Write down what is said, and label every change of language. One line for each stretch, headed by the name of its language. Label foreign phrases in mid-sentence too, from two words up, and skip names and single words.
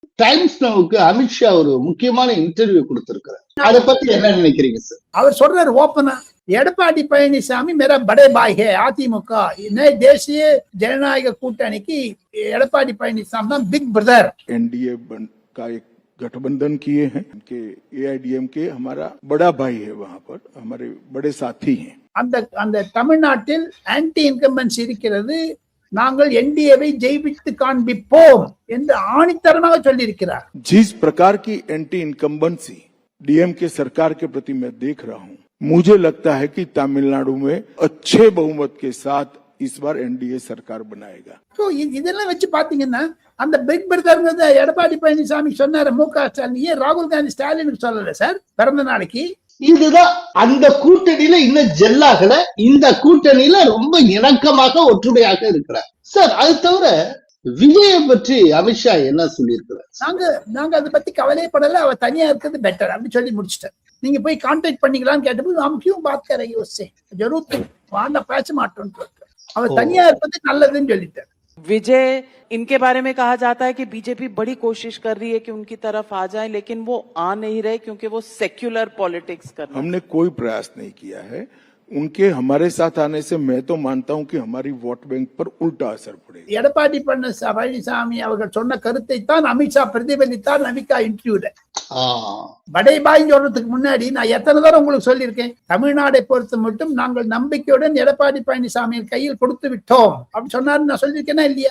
Tamil: டைம்ஸ் நவுக்கு அமித்ஷா ஒரு முக்கியமான இன்டர்வியூ கொடுத்திருக்கிறார். அதை பத்தி என்ன நினைக்கிறீங்க சார்? அவர் சொல்றாரு ஓப்பனா, எடப்பாடி பழனிசாமி
Hindi: मेरा बड़े भाई है
Tamil: அதிமுக, தேசிய ஜனநாயக கூட்டணிக்கு எடப்பாடி பழனிசாமி தான்
English: big brother.
Hindi: एनडीए का एक गठबंधन किए हैं कि एआईडीएमके हमारा बड़ा भाई है, वहां पर हमारे बड़े साथी हैं.
Tamil: அந்த தமிழ்நாட்டில்
English: anti incumbency
Tamil: இருக்கிறது, நாங்கள் என்டிஏவை ஜெயித்து காண்பிப்போம் என்று ஆணித்தரமாக சொல்லியிருக்கிறார்.
Hindi: जिस प्रकार की
English: anti incumbency
Hindi: डीएमके सरकार के प्रति मैं देख रहा हूं, मुझे लगता है कि तमिलनाडु में अच्छे बहुमत के साथ इस बार एनडीए सरकार बनाएगा.
Tamil: இதெல்லாம் வச்சு பாத்தீங்கன்னா அந்த
English: big brother
Tamil: எடப்பாடி பழனிசாமி சொன்னாரு மு.க. ஸ்டாலின், ஏன் ராகுல் காந்தி ஸ்டாலினுக்கு சொல்லல சார் பிறந்த நாளைக்கு? இதுதான் அந்த கூட்டணியில இன்னும் ஜெல்லாகல, இந்த கூட்டணியில ரொம்ப இணக்கமாக ஒற்றுமையாக இருக்கிறார் சார். அது தவிர விஜய பற்றி அமித்ஷா என்ன சொல்லியிருக்கிறார்? நாங்க அதை பத்தி கவலைப்படல, அவ தனியா இருக்கிறது பெட்டர் அப்படி சொல்லி முடிச்சிட்டார். நீங்க போய் கான்டாக்ட் பண்ணிக்கலாம்னு கேட்டபோது நாம்
Hindi: क्यों बात करेंगे उससे जरूर
Tamil: வாண்ட பேச மாட்டோம், அவ தனியா இருப்பது நல்லதுன்னு சொல்லிட்டார்.
Hindi: विजय, इनके बारे में कहा जाता है कि बीजेपी बड़ी कोशिश कर रही है कि उनकी तरफ आ जाए, लेकिन वो आ नहीं रहे क्योंकि वो
English: secular politics
Hindi: कर रहे हैं. हमने कोई प्रयास नहीं किया है उनके हमारे साथ आने से. मैं तो मानता हूं कि हमारी
English: vote bank
Hindi: पर उल्टा असर पड़ेगा.
Tamil: எடப்பாடி பழனிசாமி அவர்கள் சொன்ன கருத்தை தான் அமித்ஷா பிரதிபலித்தார் நமிகா இன்டர்வியூல.
Hindi: बड़े भाई
Tamil: சொல்றதுக்கு முன்னாடி நான் எத்தனை தடவை உங்களுக்கு சொல்லியிருக்கேன், தமிழ்நாடை பொறுத்த மட்டும் நாங்கள் நம்பிக்கையுடன் எடப்பாடி பழனிசாமியின் கையில் கொடுத்து விட்டோம் அப்படி சொன்னாரு. நான் சொல்லியிருக்கேன்னா இல்லையா?